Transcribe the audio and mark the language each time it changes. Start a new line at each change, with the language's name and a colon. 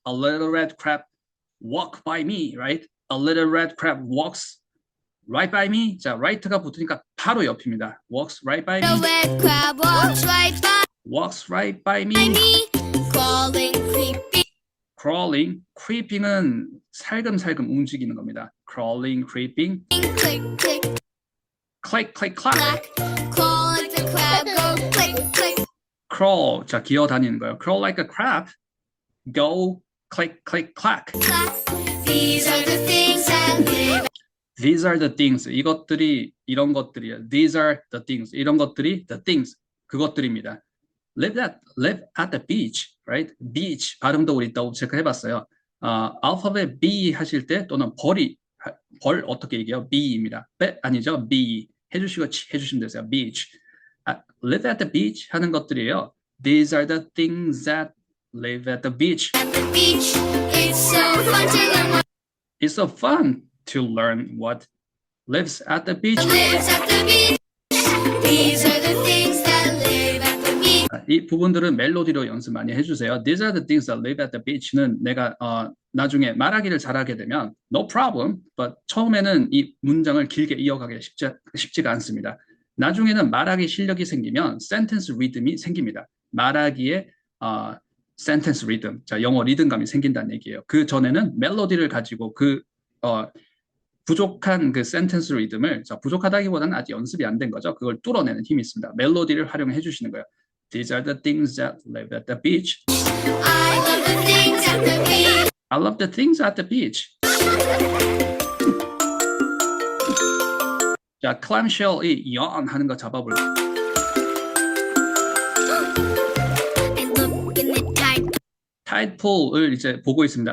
English: A little red crab walk by me. Right? A little red crab walks right by me.
Korean: 자, right가 붙으니까 바로 옆입니다.
English: Walks right by me. red crab walks right by Walks right by me. me, crawling, creeping, Crawling.
Korean: Creeping은 살금살금 움직이는 겁니다.
English: Crawling, creeping. click, click, Click, click, clack. clack. Crawl like the crab, go click, click. Crawl. 자, 기어 다니는 거예요. Crawl like a crab. Go, click, click, clack. Clack. These are the things that live. These are the things.
Korean: 이것들이 이런 것들이에요.
English: These are the things.
Korean: 이런 것들이 the things. 그것들입니다.
English: Live at the beach, right?
Korean: Beach 발음도 우리 더블 체크 해봤어요. 알파벳 B 하실 때 또는 벌 어떻게 얘기해요? B입니다. 아니죠? B 해주시면 되세요. Beach.
English: Live at the beach
Korean: 하는 것들이에요.
English: These are the things that live at the beach. At the beach, it's so fun to learn It's so fun to learn what lives at the beach. what lives at the beach. These are the things that live at the beach.
Korean: 이 부분들은 멜로디로 연습 많이 해주세요.
English: These are the things that live at the beach
Korean: 는 내가 나중에 말하기를 잘하게 되면
English: no problem, but
Korean: 처음에는 이 문장을 길게 이어가기 쉽지가 않습니다. 나중에는 말하기 실력이 생기면
English: sentence rhythm
Korean: 이 생깁니다. 말하기에
English: sentence rhythm,
Korean: 자 영어 리듬감이 생긴다는 얘기예요. 그 전에는 멜로디를 가지고 부족한 그 sentence rhythm을 부족하다기보다는 아직 연습이 안 된 거죠. 그걸 뚫어내는 힘이 있습니다. 멜로디를 활용해 주시는 거예요.
English: These are the things that live at the beach. I love the things at the beach. I love the things at the beach.
Korean: 자, clamshell이 yawn 하는 거 잡아볼게요.
English: I look in the tide
Korean: tide pool을 이제 보고 있습니다.